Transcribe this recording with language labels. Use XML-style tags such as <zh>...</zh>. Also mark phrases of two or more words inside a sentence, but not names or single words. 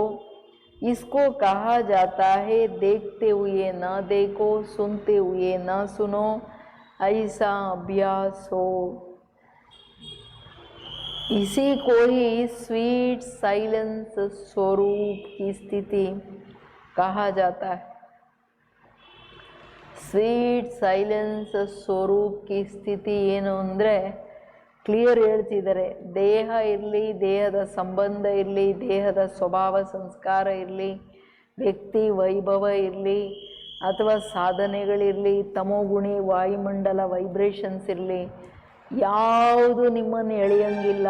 <hi>इसको कहा जाता है देखते हुए न देखो, सुनते हुए न सुनो, ऐसा अभ्यास हो। इसी को ही</hi> <en>sweet silence</en> <hi>स्वरूप की स्थिति कहा जाता है।</hi> <en>sweet silence</en> <hi>स्वरूप की स्थिति</hi> <kn>ಏನು ಅಂದರೆ ಕ್ಲಿಯರ್ ಹೇಳ್ತಿದ್ದಾರೆ. ದೇಹ ಇರಲಿ, ದೇಹದ ಸಂಬಂಧ ಇರಲಿ, ದೇಹದ ಸ್ವಭಾವ ಸಂಸ್ಕಾರ ಇರಲಿ, ವ್ಯಕ್ತಿ ವೈಭವ ಇರಲಿ, ಅಥವಾ ಸಾಧನೆಗಳಿರಲಿ, ತಮೋಗುಣಿ ವಾಯುಮಂಡಲ ವೈಬ್ರೇಷನ್ಸ್ ಇರಲಿ, ಯಾವುದು ನಿಮ್ಮನ್ನು ಎಳೆಯಂಗಿಲ್ಲ.</kn>